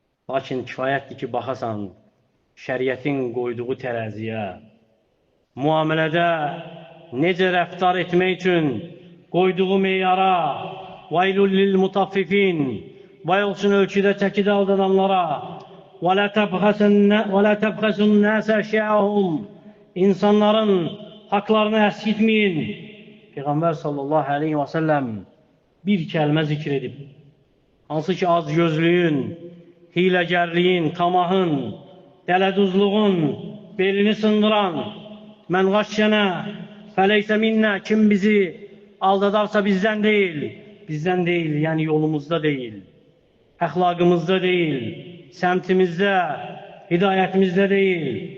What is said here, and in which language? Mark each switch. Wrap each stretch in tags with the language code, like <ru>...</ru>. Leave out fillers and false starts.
<az>Lakin kifayətdir ki, baxasan şəriətin qoyduğu tərəziyə, müamilədə necə rəftar etmək üçün qoyduğu meyara, vaylul lil mutaffifin, vay olsun ölçüdə çəkidə aldananlara,</az> <ar>وَلَا تَبْخَسُ النَّاسَ أَشْيَاءَهُمْ</ar> <az>İnsanların haklarını əskitməyin. Peyğəmbər sallallahu aleyhi və səlləm bir kəlmə zikr edib. Hansı ki, azgözlüyün, hiləgərliyin, tamahın, dələduzluğun belini sındıran, mən qaşşənə fəleysə minnə, kim bizi aldadarsa bizdən deyil, yəni yolumuzda deyil, əxlaqımızda deyil, səmtimizdə, hidayətimizdə deyil.</az>